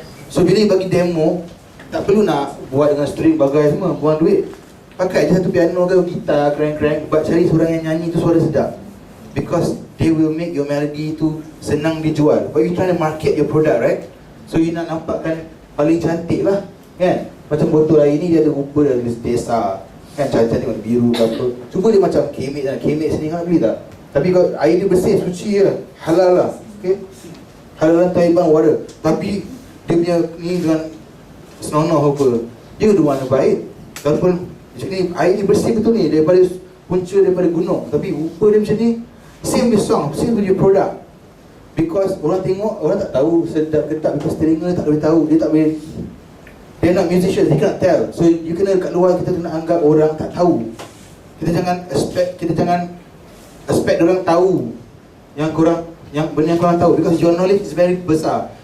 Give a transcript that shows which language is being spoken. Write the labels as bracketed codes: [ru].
[ms] So bila bagi demo, tak perlu nak buat dengan string bagai semua, buang duit. Pakai je satu piano ke gitar, crank, but cari seorang yang nyanyi tu suara sedap. [en] Because they will make your melody [ms] tu senang dijual. [en] But you trying to market your product, right? [ms] So you nak nampakkan paling cantik lah kan. Macam botol air ni dia ada rupa dari desa kan, cantik warna biru ke apa. Cuba dia macam kemek sini kan, beli tak? Tapi kalau air dia bersih, suci je, halal lah. Okay, halal lah, Taiwan water. Tapi dia punya ni dengan senonoh apa, dia ada warna baik. Walaupun Macam ni, air ni bersih betul ni daripada punca daripada gunung. Tapi rupa dia macam ni, [en] same with song, same with your product. [ms] Because orang tengok, orang tak tahu sedap ke tak, because telinga tak boleh tahu, dia tak boleh. [en] They're not musicians, they cannot tell. [ms] So you kena kat luar, kita kena anggap orang tak tahu. Kita jangan expect orang tahu yang benda yang korang tahu, [en] because your knowledge is very [ms] besar.